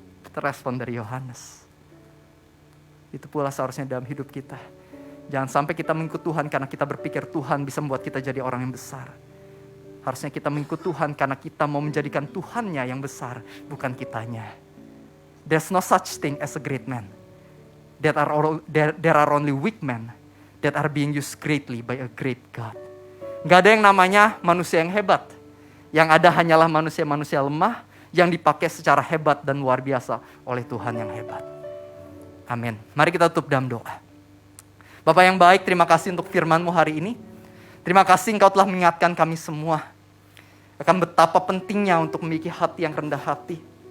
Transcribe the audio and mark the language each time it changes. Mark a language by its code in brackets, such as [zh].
[id] Terespon dari Yohanes. Itu pula seharusnya dalam hidup kita. Jangan sampai kita mengikut Tuhan karena kita berpikir Tuhan bisa membuat kita jadi orang yang besar. Harusnya kita mengikut Tuhan karena kita mau menjadikan Tuhannya yang besar, bukan kitanya. [en] There's no such thing as a great man. There are only weak men that are being used greatly by a great God. [id] Gak ada yang namanya manusia yang hebat. Yang ada hanyalah manusia-manusia lemah yang dipakai secara hebat dan luar biasa oleh Tuhan yang hebat. Amin. Mari kita tutup dalam doa. Bapak yang baik, terima kasih untuk firman-Mu hari ini. Terima kasih Engkau telah mengingatkan kami semua akan betapa pentingnya untuk memiliki hati yang rendah hati.